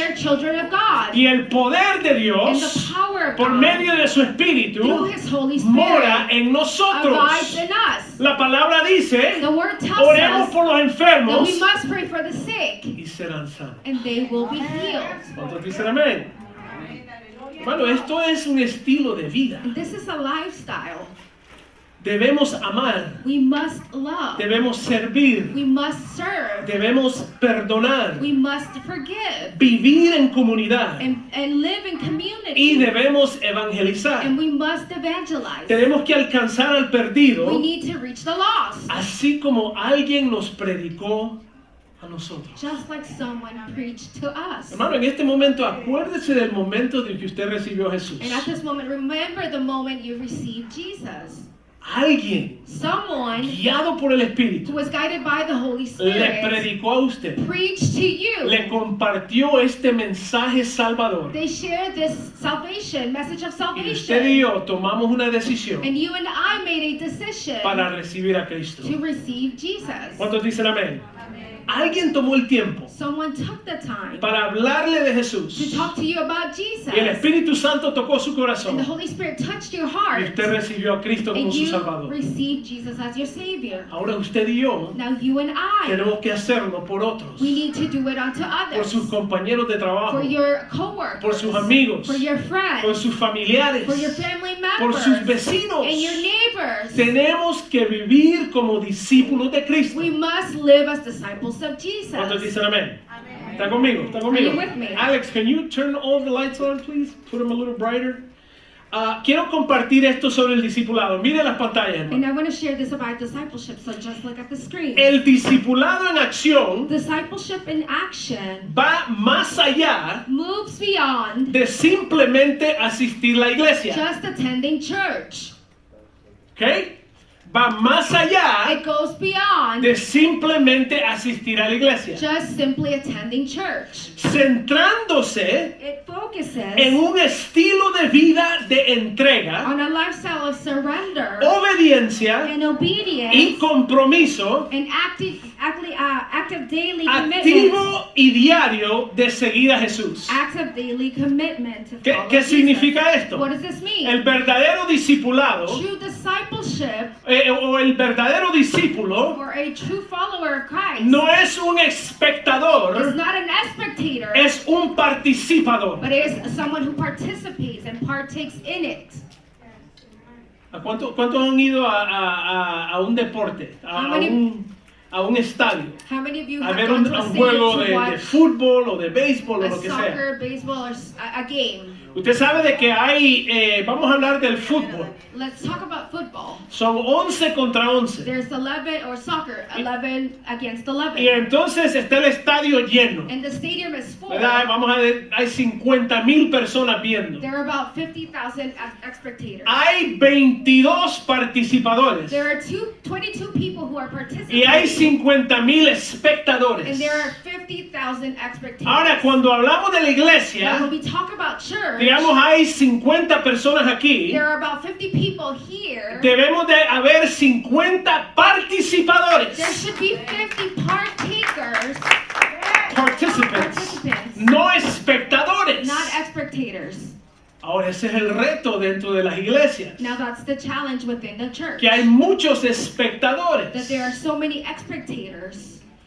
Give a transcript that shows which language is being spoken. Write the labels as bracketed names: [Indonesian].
[English] are children of God. [Spanish] Y el poder de [English] And [Spanish] Dios, [English] the power of [Spanish] por [English] God, [Spanish] medio de su [English] through [Spanish] Espíritu, [English] His Holy [Spanish] mora [English] Spirit, [Spanish] en [English] abides [Spanish] nosotros. [English] in us. [Spanish] La palabra dice, [English] The word tells [Spanish] oremos [English] us [Spanish] por los [English] that [Spanish] enfermos [English] we must pray for the sick, [Spanish] y serán sanos. [English] and they will be healed. [Spanish] ¿Cuántos dicen amén? Hermano, esto es un estilo de vida. [English] And this is a lifestyle. [Spanish] Debemos amar, [English] We must love. [Spanish] debemos servir, [English] We must serve. [Spanish] debemos perdonar, [English] We must forgive. [Spanish] vivir en comunidad [English] And live in [Spanish] y [English] community. [Spanish] debemos evangelizar. [English] And we must evangelize. [Spanish] Tenemos que alcanzar al perdido, [English] We need to reach the lost. [Spanish] así como alguien nos predicó a nosotros. [English] Just like someone preached to us. [Spanish] Hermano, en este momento acuérdese del momento en que usted recibió a Jesús. [English] And at this moment, remember the moment you received Jesus. [Spanish] Alguien [English] Someone [Spanish] guiado por el [English] who [Spanish] Espíritu [English] was guided by the Holy [Spanish] le [English] Spirit [Spanish] predicó a usted, [English] preached to you. [Spanish] le compartió este mensaje salvador. [English] They shared this salvation, message of [Spanish] Y usted y [English] salvation. [Spanish] yo tomamos una decisión [English] And you and I made a decision [Spanish] para recibir a Cristo. [English] to receive Jesus. [Spanish] ¿Cuántos dicen amén? Alguien tomó el tiempo [English] Someone took the time [Spanish] para hablarle de [English] to [Spanish] Jesús. [English] talk to you about Jesus. [Spanish] Y el Espíritu Santo tocó su [English] And the [Spanish] corazón. [English] Holy Spirit touched your [Spanish] Y [English] heart. [Spanish] usted recibió a Cristo como [English] And [Spanish] su [English] you [Spanish] Salvador. [English] received Jesus as your Savior. [Spanish] Ahora usted y yo [English] Now you and I, [Spanish] tenemos que hacerlo por otros. [English] we need to do it unto [Spanish] Por sus [English] others. [Spanish] compañeros de trabajo. [English] For your coworkers. [Spanish] Por sus amigos. [English] For your [Spanish] Por [English] friends. [Spanish] sus familiares. [English] For your family [Spanish] Por [English] members. [Spanish] sus vecinos. [English] And your neighbors. [Spanish] Tenemos que vivir como discípulos de Cristo. [English] We must live as disciples of [Spanish] ¿Cuántos [English] Jesus. [Spanish] dicen amén? ¿Está conmigo? ¿Está conmigo? [English] Are you with me? Alex, can you turn all the lights on, please? Put them a little brighter. [Spanish] Quiero compartir esto sobre el discipulado. Mire las pantallas, hermano. [English] And I want to share this about discipleship, so just look at the screen. [Spanish] El discipulado en acción [English] Discipleship in action [Spanish] va más allá [English] moves beyond [Spanish] de simplemente asistir a la iglesia. [English] just attending church. [Spanish] ¿Ok? Va más allá [English] It goes [Spanish] de de simplemente asistir a la iglesia, [English] just simply attending church. [Spanish] centrándose [English] It focuses [Spanish] en un estilo de vida de entrega, [English] on a lifestyle of surrender [Spanish] obediencia [English] and obedience [Spanish] y compromiso [English] and active daily commitment. [Spanish] activo y diario de seguir a Jesús. [English] Active daily commitment to [Spanish] ¿Qué, [English] follow [Spanish] qué [English] Jesus. [Spanish] significa esto? [English] What does this mean? [Spanish] El verdadero discipulado [English] True discipleship [Spanish] o el verdadero discípulo [English] or a true follower of Christ [Spanish] no es un [English] is [Spanish] espectador, [English] not an spectator, [Spanish] es un participador. [English] but is someone who participates and partakes in it. [Spanish] ¿A cuántos han ido a un deporte, a un estadio, [English] How many of you [Spanish] a [English] have [Spanish] ver [English] gone to [Spanish] un [English] a [Spanish] juego [English] stadium to [Spanish] de [English] watch [Spanish] fútbol o de béisbol o [English] a [Spanish] lo que sea? [English] soccer, baseball, or a game? [Spanish] Usted sabe de que hay, vamos a hablar del fútbol, [English] Let's talk about football. [Spanish] son 11 contra 11. [English] There's 11, or soccer, 11 against [Spanish] Y [English] 11. [Spanish] entonces está el estadio lleno, [English] And the stadium is full. [Spanish] ¿verdad? Vamos a ver, hay 50,000 personas viendo. [English] There are about 50,000 spectators. [Spanish] Hay 22 participadores [English] There are 22 people who are participating. [Spanish] y hay 50,000 [English] And [Spanish] espectadores. [English] there are 50,000 spectators. [Spanish] Ahora, cuando hablamos de la [English] Now, [Spanish] iglesia, [English] when we talk about church, [Spanish] digamos, hay 50 personas aquí, [English] there are about 50 people here. [Spanish] debemos de haber 50 participadores, [English] There should be 50 partakers, [Spanish] participants, no espectadores. [English] not spectators. [Spanish] Ahora, ese es el reto dentro de las iglesias, [English] Now that's the challenge within the church. [Spanish] que hay muchos [English] That [Spanish] espectadores. [English] there are so many spectators.